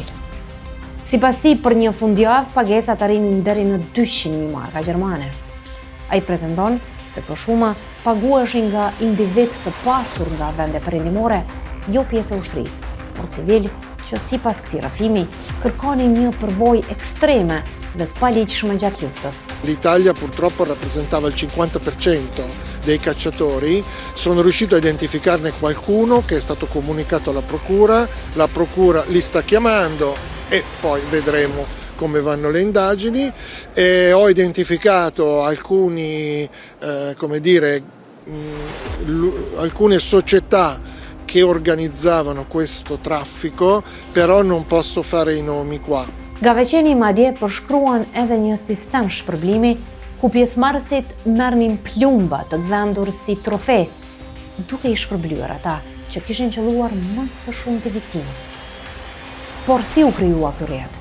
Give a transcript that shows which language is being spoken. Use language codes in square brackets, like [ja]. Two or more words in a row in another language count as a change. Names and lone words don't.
[sq] Sipas tij, për një fundjavë pagesat arrinin deri në 200.000 marka gjermane. Ai pretendon se për shuma paguheshin nga individ të pasur nga vende perëndimore, jo pjesë e ushtrisë, por civil që sipas këtij rrëfimi kërkonin një përvojë ekstreme dhe të paligjshme gjatë luftës. [it] L'Italia purtroppo rappresentava il 50% dei cacciatori, sono riuscito a identificarne qualcuno che è stato comunicato alla procura li sta chiamando e poi vedremo come vanno le indagini. E ho identificato alcune società che organizzavano questo traffico, però non posso fare i nomi qua. [sq] Gaveceni madje përshkruan edhe një sistem shpërblimi ku pjesëmarrësit merrnin plumba të gdhendur si trofe, duke i shpërblyer ata që kishin qelluar më së shumti viktimë. Por si u krijua ky rrjet?